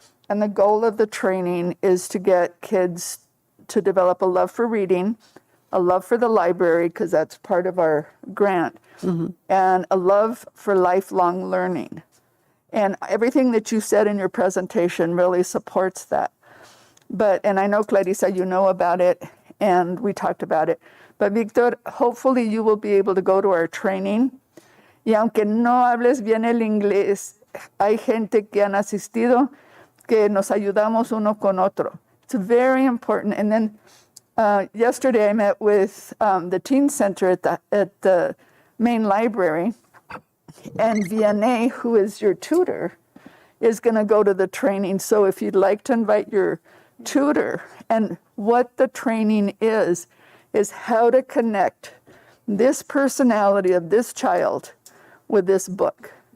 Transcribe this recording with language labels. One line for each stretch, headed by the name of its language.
English: And the goal of the training is to get kids to develop a love for reading, a love for the library, because that's part of our grant, and a love for lifelong learning. And everything that you said in your presentation really supports that. And I know, Clarissa, you know about it, and we talked about it. But Victor, hopefully you will be able to go to our training.
Spanish: Y aunque no hables bien el inglés, hay gente que han asistido que nos ayudamos uno con otro.
English: It's very important. And then yesterday I met with the teen center at the main library, and Vianney, who is your tutor, is going to go to the training. So if you'd like to invite your tutor, and what the training is how to connect this personality of this child with this book.